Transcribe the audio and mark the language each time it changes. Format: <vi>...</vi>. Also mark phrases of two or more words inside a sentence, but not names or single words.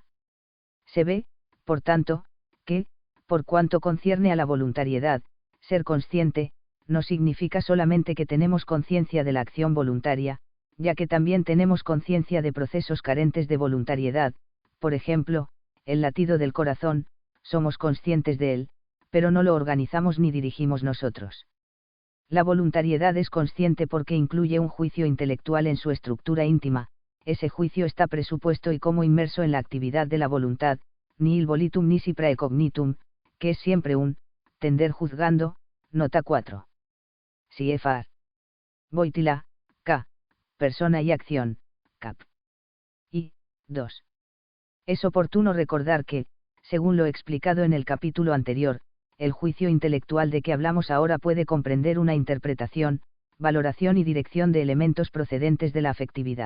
<es>Se ve, por tanto, que, por cuanto concierne a la voluntariedad, ser consciente, no significa solamente que tenemos conciencia de la acción voluntaria, ya que también tenemos conciencia de procesos carentes de voluntariedad, por ejemplo, el latido del corazón, somos conscientes de él, pero no lo organizamos ni dirigimos nosotros. La voluntariedad es consciente porque incluye un juicio intelectual en su estructura íntima, ese juicio está presupuesto y como inmerso en la actividad de la voluntad,</es> <la>nihil volitum nisi praecognitum,</la> <es>que es siempre un tender juzgando. Nota 4. Siefar. Voitila, K. Persona y acción, cap. Y, 2. Es oportuno recordar que, Según lo explicado en el capítulo anterior, el juicio intelectual de que hablamos ahora puede comprender una interpretación, valoración y dirección de elementos procedentes de la afectividad.</es>